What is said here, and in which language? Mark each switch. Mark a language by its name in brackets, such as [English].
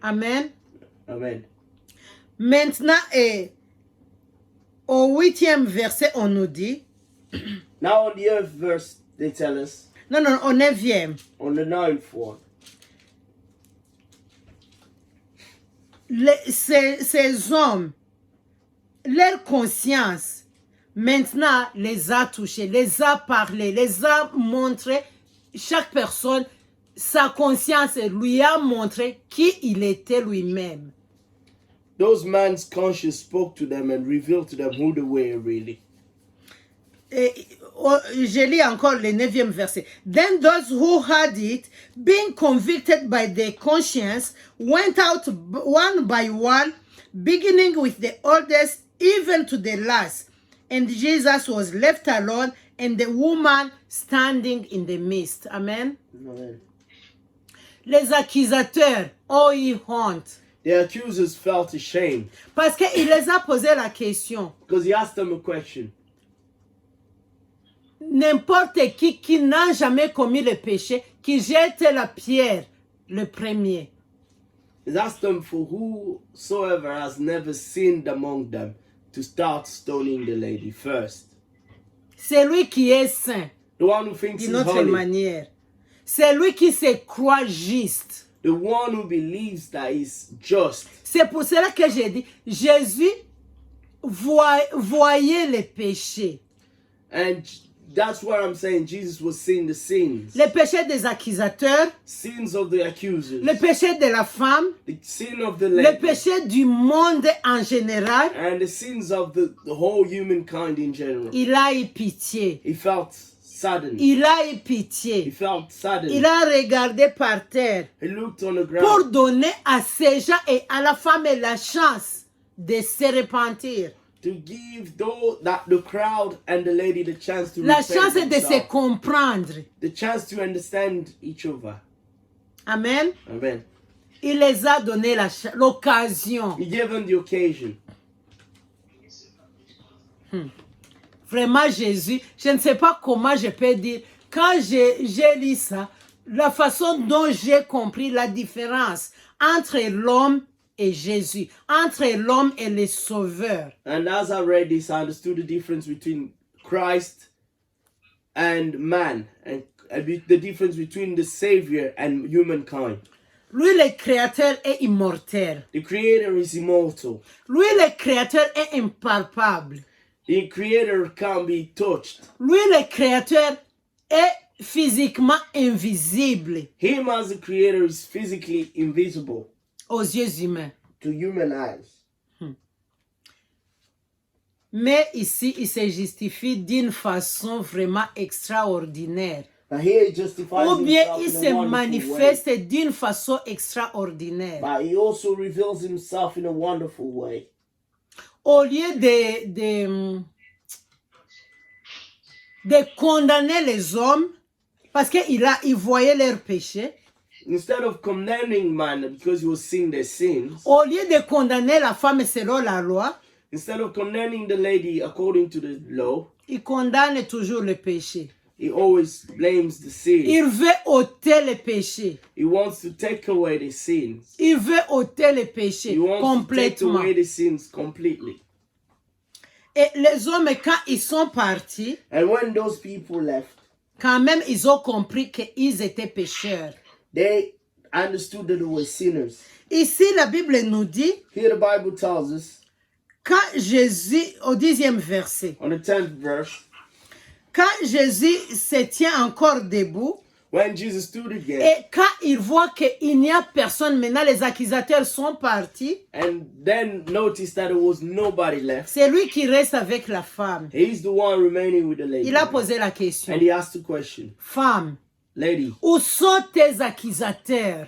[French] Amen. Amen. Maintenant, au 8e verset, on nous dit, [English] Now on the earth verse, they tell us, [French] non, au 9e, [English] on the 9th one, [French] ces hommes, leur conscience, maintenant, les a touchés, les a parlé, les a montré, chaque personne, sa conscience lui a montré qui il était lui-même. [English] those man's conscience spoke to them and revealed to them who they were really. [French] Je lis encore le 9e verset. [English] Then those who had it, being convicted by their conscience, went out one by one, beginning with the oldest, even to the last. And Jesus was left alone, and the woman standing in the midst. Amen. Amen. [French] Les accusateurs ont eu honte. [English] The accusers felt ashamed [French] Parce qu'il les a posé la question. [English] because he asked them a question. [French] N'importe qui n'a jamais commis le péché, qui jette la pierre le premier. [English] He asked them for whosoever has never sinned among them to start stoning the lady first. [French] C'est lui qui est saint, [English] The one who thinks [French] d'une [English] he's [French] autre [English] holy. [French] manière. C'est lui qui se croit juste. [English] The one who believes that he's just. [French] C'est pour cela que j'ai dit, Jésus voyait les péchés. [English] And that's what I'm saying. Jesus was seeing the sins. [French] Le péché des accusateurs, [English] Sins of the accusers. [French] le péché de la femme, [English] The sin of the [French] le [English] lady. [French] péché du monde en général. [English] And the sins of the whole humankind in general. [French] Il a eu pitié. [English] He felt saddened. [French] Il a eu [English] He [French] pitié. [English] felt saddened. [French] Il a regardé par terre [English] He looked on the [French] pour [English] ground [French] donner à ces gens et à la femme la chance de se repentir. [English] to give the crowd and the lady the chance to [French] La [English] repent [French] chance de se [English] themselves. [French] comprendre. [English] The chance to understand each other. Amen. Amen. [French] Il les a donné l'occasion. [English] He gave them the occasion. [French] Vraiment, Jésus, je ne sais pas comment je peux dire. Quand j'ai lu ça, la façon dont j'ai compris la différence entre l'homme et Jésus, entre l'homme et le Sauveur. [English] And as I read this, I understood the difference between Christ and man, and the difference between the Savior and humankind. [French] Lui, le Créateur, est immortel. [English] The Creator is immortal. [French] Lui, le Créateur, est impalpable. [English] The Creator can't be touched. [French] Lui, le Créateur, est physiquement invisible [English] Him as the Creator is physically invisible [French] aux yeux humains. [English] to human eyes. [French] Mais ici, il se justifie d'une façon vraiment extraordinaire. [English] But here he justifies [French] Ou bien [English] himself [French] il [English] in [French] se [English] a wonderful way. [French] manifeste d'une façon extraordinaire. [English] But he also reveals himself in a wonderful way. [French] Au lieu de condamner les hommes, parce qu'il voyait leurs péchés, [English] Instead of condemning man because he was seeing their sins, [French] au lieu de condamner la femme selon la loi, [English] instead of condemning the lady according to the law, [French] il condamne toujours le péché. [English] he always blames the sin. [French] Il veut ôter le péché. [English] He wants to take away the sins. [French] Il veut ôter le péché [English] He wants to take [French] complètement. [English] away the sins completely. [French] Et les hommes, quand ils sont partis, [English] And when those people left, [French] quand même, ils ont compris qu'ils étaient pécheurs. [English] they understood that they were sinners. [French] Ici, la Bible nous dit, [English] Here the Bible tells us [French] Quand Jésus, au 10e verset, [English] On the 10th verse, [French] quand Jésus se tient encore debout, [English] when Jesus stood again, [French] et quand il voit qu'il n'y a personne, maintenant les accusateurs sont partis, [English] and then noticed that there was nobody left, [French] c'est lui qui reste avec la femme. [English] he's the one remaining with the lady. [French] Il a posé la question. [English] And he asked the question, [French] Femme, [English] lady, [French] où sont tes accusateurs?